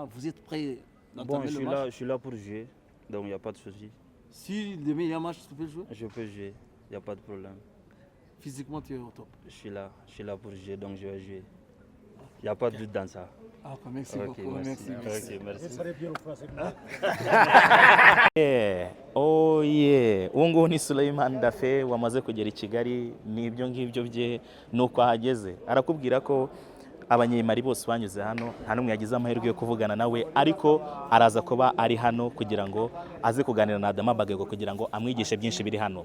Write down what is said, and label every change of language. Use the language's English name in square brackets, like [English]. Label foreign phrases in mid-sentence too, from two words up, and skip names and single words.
[French] Vous êtes prêt d'entamer le match? Je suis là pour jouer, donc il n'y a pas de souci. Si demain il y a un match, tu peux jouer? Je peux jouer. Il n'y a pas de problème. Physiquement, tu es au top. Je suis là pour jouer, donc je vais jouer. Il n'y a pas de doute dans ça. Ah, merci Ok, beaucoup. merci. Merci. Ok, merci. [English] Oh yeah, [Kinyarwanda] uwo nguwo ni Suleiman Dafe wamaze kugera i Kigali, n'ibyo ngibyo bye nuko ahageze. Arakubwira ko abanyemari bose banyuze hano nta n'umwe yagize amahirwe yo kuvugana nawe, ariko araza kuba ari hano kugira ngo aze kuganira na Adama Bagego kugira ngo amwigishe byinshi biri hano.